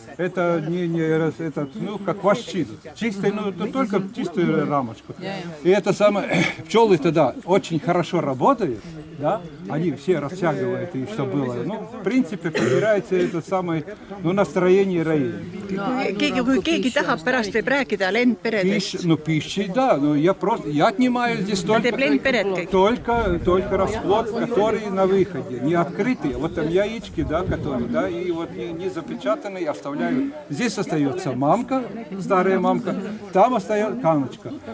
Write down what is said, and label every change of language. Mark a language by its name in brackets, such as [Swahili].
[Russian] Это ну, как вощину. Чистую, ну, только чистую рамочку. И это самое, пчелы тогда очень хорошо работают, да, они все растягивают, и что было. Ну, в принципе, подбирается это самое, ну, настроение роения. [Estonian] Kui keegi tahab pärast võib rääkida lendperedest. [Russian] Ну, пищей, да, но я отнимаю здесь только расплод, который на выходе, не открытый, вот там яички, да, которые, да, и вот не запечатанные оставляю. Здесь остается мамка, старая мамка, там остается каночка.